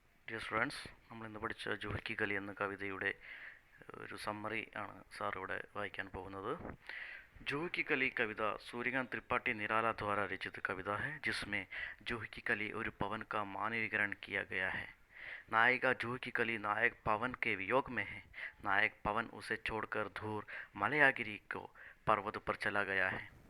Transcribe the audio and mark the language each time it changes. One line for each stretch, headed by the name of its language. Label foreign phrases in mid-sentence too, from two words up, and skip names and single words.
Malayalam: ഡിയർ സ്റ്റുഡൻസ്, നമ്മളിന്ന് പഠിച്ച ജോഹിക്ക് കലി എന്ന കവിതയുടെ ഒരു സമ്മറി ആണ് സാർ ഇവിടെ വായിക്കാൻ പോകുന്നത്.
Hindi: जूही की कली कविता सूर्यकांत त्रिपाठी निराला द्वारा रचित कविता है, जिसमें जूही की कली और पवन का मानवीकरण किया गया है. नायिका जूही की कली नायक पवन के वियोग में है. नायक पवन उसे छोड़कर दूर मलयागिरी को पर्वत पर चला गया है.